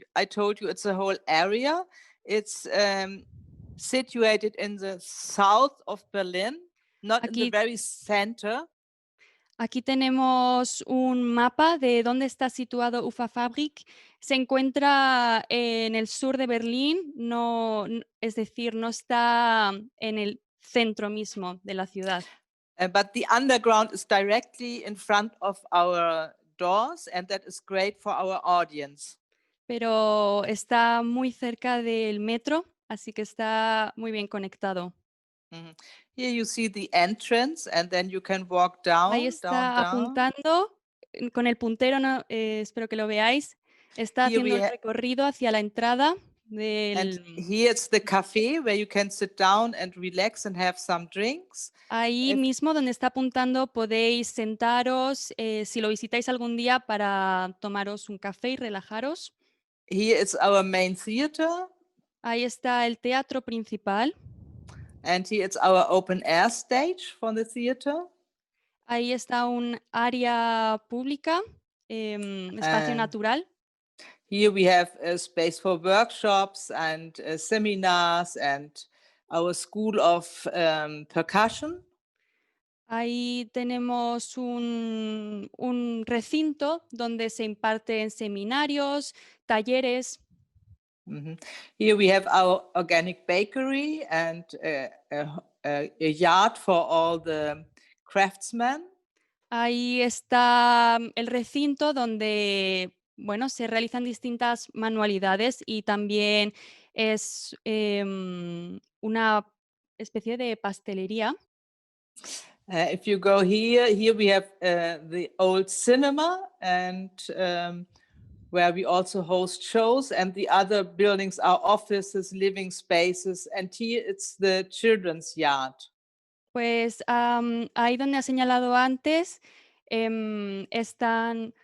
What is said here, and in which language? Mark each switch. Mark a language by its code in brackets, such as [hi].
[en] I told you it's a whole area. It's situated in the south of Berlin, not in the very center. [es] Aquí tenemos un mapa de dónde está situado Uferfabrik. Se encuentra en el sur de Berlín, es decir, no está en el centro mismo de la ciudad. [en] But the underground is directly in front of our doors, and that is great for our audience. [es] Pero está muy cerca del metro, así que está muy bien conectado. [en] Here you see the entrance, and then you can walk down. [es] Ahí está apuntando con el puntero, no, espero que lo veáis. Está haciendo el recorrido hacia la entrada del... [en] And here's the cafe where you can sit down and relax and have some drinks. [es] Ahí mismo donde está apuntando podéis sentaros si lo visitáis algún día para tomaros un café y relajaros. [en] Here is our main theater. [es] Ahí está el teatro principal. [en] And here it's our open air stage for the theater. [es] Ahí está un área pública, espacio natural. [en] Here we have a space for workshops and seminars and our school of percussion. [es] Ahí tenemos un recinto donde se imparten seminarios, talleres. [en] Here we have our organic bakery and a yard for all the craftsmen. [es] Ahí está el recinto donde, bueno, se realizan distintas manualidades y también es una especie de pastelería. [en] If you go here we have the old cinema and where we also host shows, and the other buildings are offices, living spaces, and here it's the children's yard. [es] Pues ahí donde ha señalado antes están.